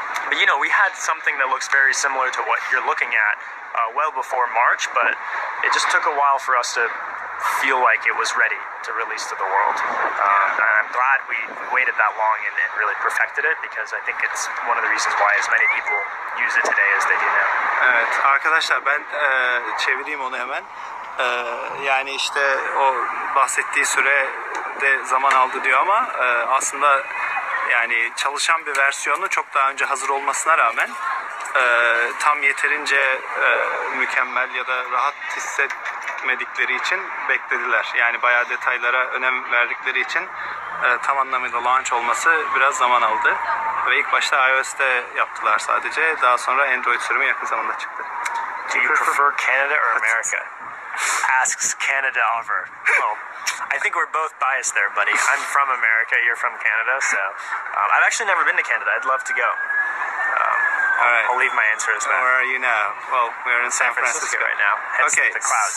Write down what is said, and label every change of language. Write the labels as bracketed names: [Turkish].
[English] But we had something that looks very similar to what you're looking at well before March, but it just took a while for us to feel like it was ready to release to the world. And I'm glad we waited that long and really perfected it, because I think it's one of the reasons why as many people use it today as they do now. [Turkish] Evet arkadaşlar, ben çevireyim onu hemen. Yani işte o bahsettiği süre de zaman aldı diyor ama aslında yani çalışan bir versiyonu çok daha önce hazır olmasına rağmen tam yeterince mükemmel ya da rahat hissetmedikleri için beklediler. Yani bayağı detaylara önem verdikleri için tam anlamıyla launch olması biraz zaman aldı. Ve ilk başta iOS'te yaptılar sadece. Daha sonra Android sürümü yakın zamanda çıktı. [English] Do you prefer Canada or America? Asks Canada over. Well, I think we're both biased there, buddy. I'm from America, you're from Canada, so I've actually never been to Canada. I'd love to go. All right. I'll leave my answer as that. Where are you now? Well, we're in San Francisco right now. Hence okay, the clouds.